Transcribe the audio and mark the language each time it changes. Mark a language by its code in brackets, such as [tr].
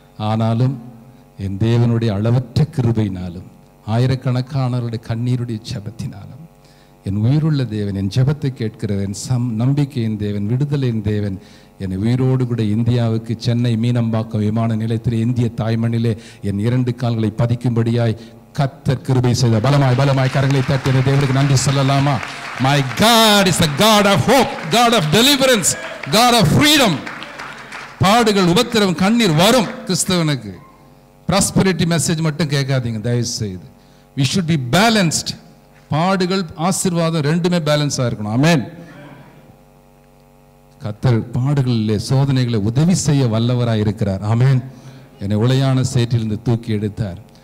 [ta] ஆனாலும் என் தேவனுடைய அளவற்ற கிருபையினாலும், ஆயிரக்கணக்கானவருடைய கண்ணீருடைய ஜெபத்தினாலும், என் உயிருள்ள தேவன், என் ஜெபத்தை கேட்கிறவர், என் நம்பிக்கையின் தேவன், விடுதலையின் தேவன் என்னை உயிரோடு கூட இந்தியாவுக்கு சென்னை மீனம்பாக்கம் விமான நிலையத்தில் இந்திய தாய்மண்ணிலே என் 2 கால்களை பதிக்கும்படியாய் கர்த்தர் கிருபை செய்த. பலமாய் பலமாய் கரங்களை தட்டி தேவனுக்கு நன்றி சொல்லலாமா? [en] My God is a God of hope, God of deliverance, God of freedom. [ta] பாடுகள், உபத்திரம், கண்ணீர் வரும் கிறிஸ்தவனுக்கு. ப்ராஸ்பெரிட்டி மெசேஜ் மட்டும் கேட்காதீங்க தயவு செய்து. [en] We should be balanced. [ta] பாடுகள், ஆசீர்வாதம் ரெண்டுமே பேலன்ஸாக இருக்கணும். ஆமென். கர்த்தர் பாடுகளிலே, சோதனைகளை உதவி செய்ய வல்லவராய் இருக்கிறார். ஆமென். என்னை உளையான சேற்றிலிருந்து தூக்கி எடுத்தார்.